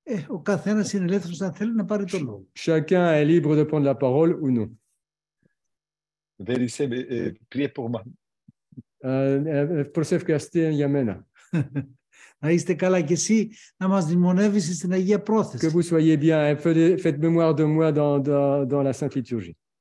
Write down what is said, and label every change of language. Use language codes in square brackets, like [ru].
[el] Ο καθένας είναι ελεύθερος αν θέλει να πάρει το λόγο. [fr] Chacun est libre de prendre la parole ou non. Vérissez, priez pour moi. [el] Προσευχαστε για μένα. Να είστε καλά και εσύ να μας δημονεύεις στην Αγία Πρόθεση. [fr] Que vous soyez bien, faites mémoire de moi dans la Sainte Liturgie.